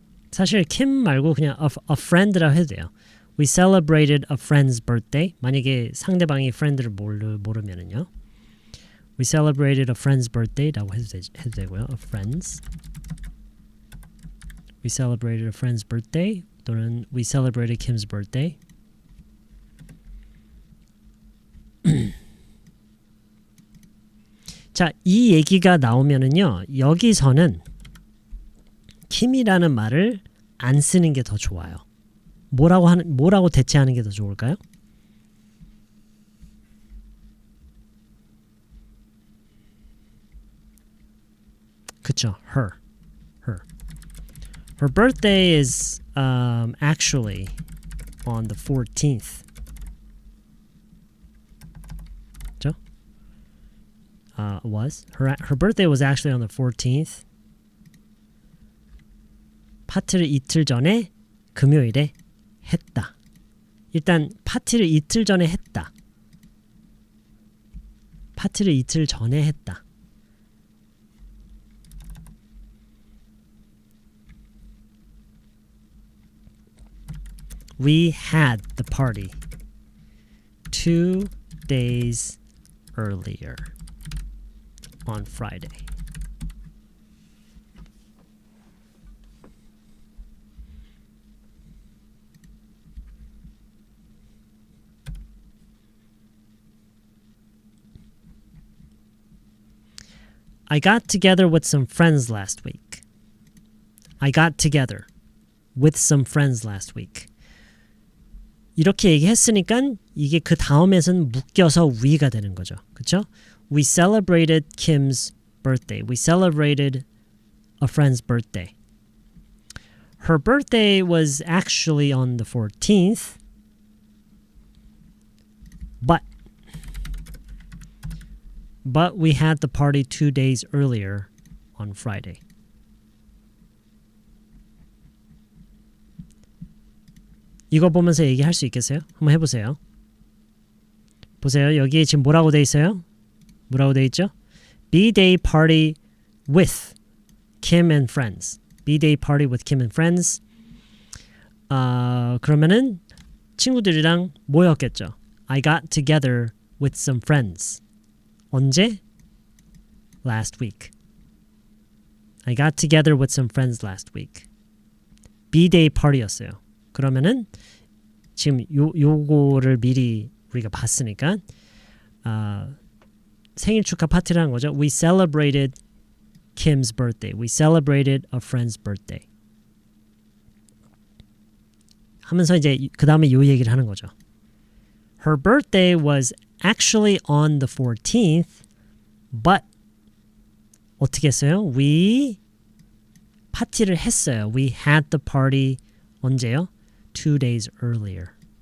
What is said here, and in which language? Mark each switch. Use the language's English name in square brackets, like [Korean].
[Korean] 사실 킴 말고 그냥 a friend라고 해도 돼요. [English] We celebrated a friend's birthday. [Korean] 만약에 상대방이 friend를 모르면은요. [English] We celebrated a friend's birthday [Korean] 라고 해도 되고요. [English] A friend's. We celebrated a friend's birthday 또는 We celebrated Kim's birthday. [Korean] 자, 이 얘기가 나오면은요. 여기서는 킴이라는 말을 안 쓰는 게 더 좋아요. 뭐라고 대체하는 게 더 좋을까요? 그쵸, her. [English] Her birthday is actually on the 14th. [Korean] 그쵸? Was. [English] Her birthday was actually on the 14th. [Korean] 파티를 이틀 전에 금요일에 했다. 일단 파티를 이틀 전에 했다. 파티를 이틀 전에 했다. [English] We had the party 2 days earlier on Friday. I got together with some friends last week. I got together with some friends last week. [Korean] 이렇게 얘기했으니까 이게 그 다음에선 묶여서 we가 되는 거죠. 그렇죠? [English] We celebrated Kim's birthday. We celebrated a friend's birthday. Her birthday was actually on the 14th. But we had the party 2 days earlier on Friday. [Korean] 이거 보면서 얘기할 수 있겠어요? 한번 해보세요. 보세요. 여기에 지금 뭐라고 돼 있어요? 뭐라고 돼 있죠? [English] B-Day party with Kim and friends. B-Day party with Kim and friends. [Korean] 그러면은 친구들이랑 모였겠죠. [English] I got together with some friends. [Korean] 언제? [English] Last week. I got together with some friends last week. B-Day party였어요. [Korean] 그러면은 지금 요거를 미리 우리가 봤으니까 생일 축하 파티라는 거죠. [English] We celebrated Kim's birthday. We celebrated a friend's birthday. [Korean] 하면서 이제 그 다음에 요 얘기를 하는 거죠. [English] Her birthday was actually on the 14th, but [Korean] 어떻게 했어요? We 파티를 했어요. [English] We had the party [Korean] 언제요? [English] 2 days earlier.